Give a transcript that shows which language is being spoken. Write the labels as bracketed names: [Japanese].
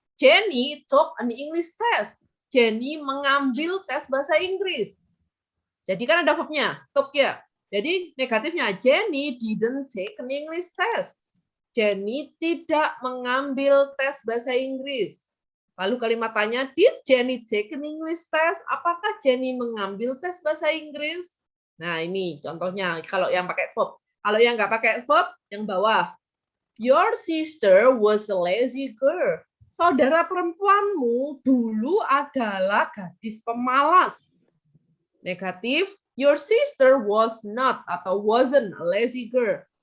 [English] Jenny took an English test. [Indonesian] Jenny mengambil tes bahasa Inggris. Jadi kan ada verbnya, took ya. Jadi negatifnya, [English] Jenny didn't take an English test. [Indonesian] Jenny tidak mengambil tes bahasa Inggris. Lalu kalimat tanya, [English] did Jenny take an English test? [Indonesian] Apakah Jenny mengambil tes bahasa Inggris? Nah ini contohnya kalau yang pakai verb. Kalau yang nggak pakai verb, yang bawah. [English] Your sister was a lazy girl. [Indonesian] Saudara perempuanmu dulu adalah gadis pemalas. [English] Negatif, your sister was not atau wasn't a lazy girl.